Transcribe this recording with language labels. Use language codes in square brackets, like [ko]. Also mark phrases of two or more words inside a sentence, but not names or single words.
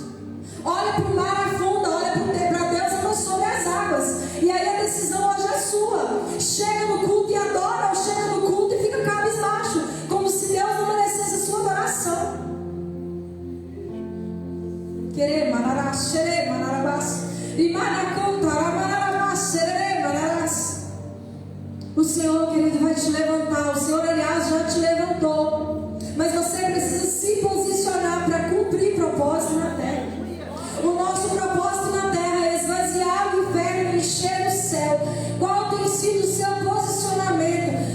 [pt] Olha para o mar afunda, olha para Deus anda sobre as águas. E aí a decisão hoje é sua. Chega no culto e adora, ou chega no culto e fica cabisbaixo, como se Deus não merecesse a sua adoração. Querer manarás, xerê, manarabás, e manacontará, manarabás, xerê, manarás. O Senhor, querido, vai te levantar. O Senhor, aliás, já te levantou. Mas você precisa se posicionar para cumprir propósito na terra. O nosso propósito na terra é esvaziar o inferno e encher o céu. Qual tem sido o seu posicionamento?